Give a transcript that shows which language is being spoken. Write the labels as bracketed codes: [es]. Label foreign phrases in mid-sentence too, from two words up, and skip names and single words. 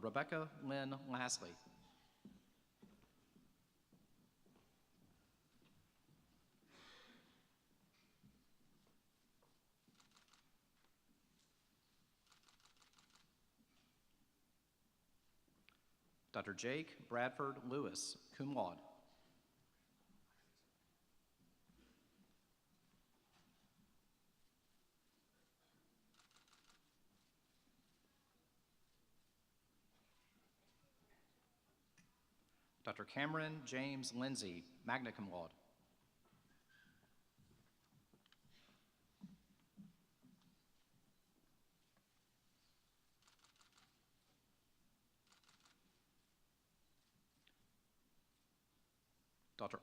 [en] Rebecca Lynn Lasley. Dr. Jake Bradford Lewis, [la] cum laude. [en] Dr. Cameron James Lindsay, [la] magna cum laude. [en] Dr.